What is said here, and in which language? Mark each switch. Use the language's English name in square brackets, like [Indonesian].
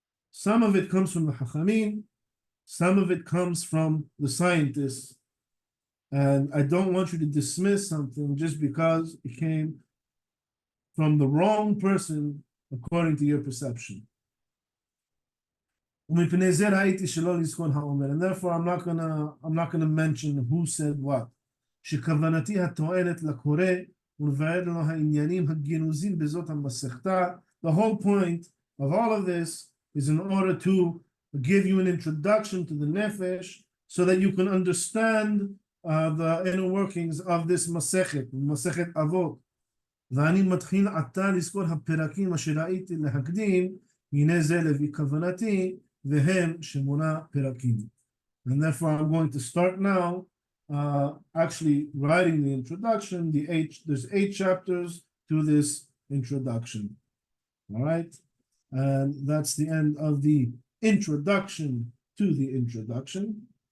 [English] Some of it comes from the Chachamim, some of it comes from the scientists, and I don't want you to dismiss something just because it came from the wrong person according to your perception. And therefore I'm not gonna mention who said what. [Hebrew] שכוונתי התועלת לקורא ולבאר לו העניינים הגנוזים בזאת המסכתה. [English] The whole point of all of this is in order to give you an introduction to the nefesh so that you can understand the inner workings of this מסכת, מסכת אבות. [Hebrew] ואני מתחיל עתה לזכור הפרקים אשר ראיתי להקדים, הנה זה לפי כוונתי, והם 8 פרקים. [English] And therefore I'm going to start now actually writing the introduction. There's 8 chapters to this introduction. All right, and that's the end of the introduction to the introduction.